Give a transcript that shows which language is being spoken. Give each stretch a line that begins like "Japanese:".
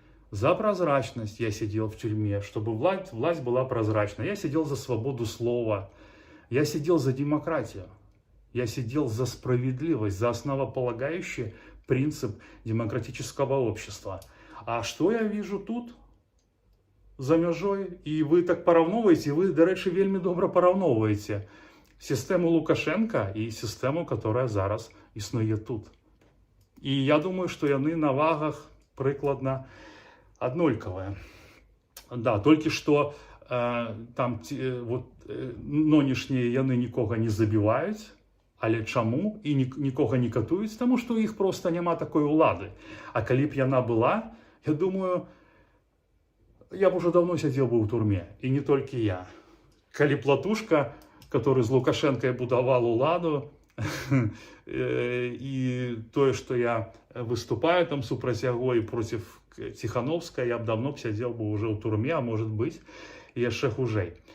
Russian: За прозрачность я сидел в тюрьме, чтобы власть была прозрачна. Я сидел за свободу слова, я сидел за демократию, я сидел за справедливость, за основополагающий принцип демократического общества. А что я вижу тут?
Belarusian: За мяжой, і ви так параўноўваеце, ви, до речі, вельмі добра параўноўваеце систему Лукашенка і
Russian: систему, которая
Belarusian: зараз існуе тут. І я думаю, что яны на вагах прыкладна аднолькавыя. Да, толькі што там вот нынешнія яны нікога не забіваюць, але чаму? І нікога не катуюць, тому што у іх просто няма такой улады. А калі б яна была,
Russian: я думаю, я бы уже давно сидел бы в турме, и не только я. Калі Платушка, который с Лукашенко будовал уладу, и то, что я выступаю там супраць яго и против Тихановская, я бы давно сидел бы уже в турме, а может быть,
Belarusian: яшчэ хужей.